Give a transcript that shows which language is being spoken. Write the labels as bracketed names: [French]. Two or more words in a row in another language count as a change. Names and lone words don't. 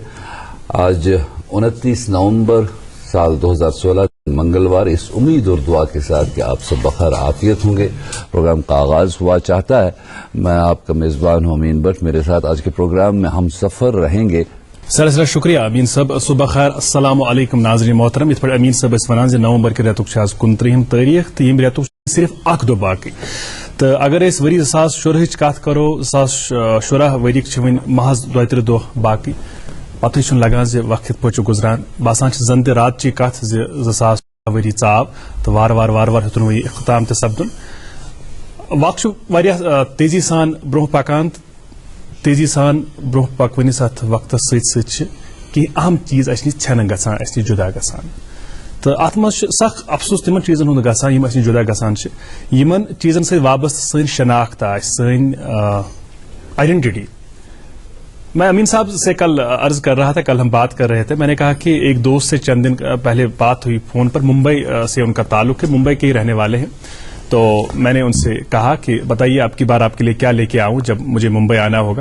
[Urdu] آج 29 نومبر سال 2016 منگلوار، اس امید اور دعا کے ساتھ کہ آپ سب بخیر عافیت ہوں گے. پروگرام کا آغاز ہوا چاہتا ہے. میں آپ کا میزبان ہوں امین بٹ. میرے ساتھ آج کے پروگرام میں ہم سفر رہیں گے. سر شکریہ امین صاحب. صبح خیر. السلام علیکم ناظرین محترم. [Kashmiri] ات پہ امین صاحب ونان نومبر کے ریتک 29 تاریخ تو یم ریتک صرف اخ دہ باقی. تو اگر اس وری 2016 کت کرو 2016 ورک ون محض 2-3 دہ باقی. پتہ چھ لگان وقت پہ گزران. باسان زن تہ رات چی کت 2016 وری ژاو تو وار وار وار وار ہتن وی اختتام تہ سپدن. وقت تیزی سان برہ پکان. تیزی سان برہ پکونس ات وقت ست کہ اہم چیز اس نش ژھنہ گژھان، اس نش جدا گژھان. تو ات مز سخ افسوس تمن چیزن ہند گژھان یم اس نش جدا گژھان. یمن چیزن ست وابستہ سن شناخت سن آئیڈینٹی. [Urdu] میں امین صاحب سے کل عرض کر رہا تھا، کل ہم بات کر رہے تھے. میں نے کہا کہ ایک دوست سے چند دن پہلے بات ہوئی فون پر. ممبئی سے ان کا تعلق ہے، ممبئی کے ہی رہنے والے ہیں. تو میں نے ان سے کہا کہ بتائیے آپ کی بار آپ کے لیے کیا لے کے آؤں جب مجھے ممبئی آنا ہوگا.